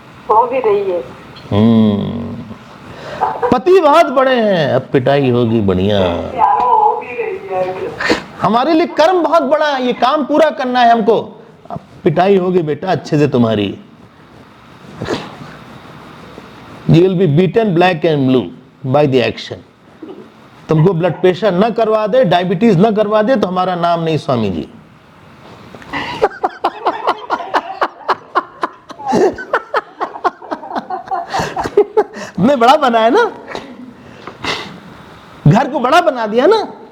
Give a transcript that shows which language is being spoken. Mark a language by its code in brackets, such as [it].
[hi] हो भी रही है। पति बहुत बड़े हैं, अब पिटाई होगी बढ़िया। हो भी रही है। हमारे लिए कर्म बहुत बड़ा है, ये काम पूरा करना है हमको, अब पिटाई होगी बेटा अच्छे से तुम्हारी। [en] You will be beaten black and blue by the action। [hi] तुमको ब्लड प्रेशर न करवा दे, डायबिटीज न करवा दे, तो हमारा नाम नहीं स्वामी जी। तुमने बड़ा बनाया ना, घर को बड़ा बना दिया ना।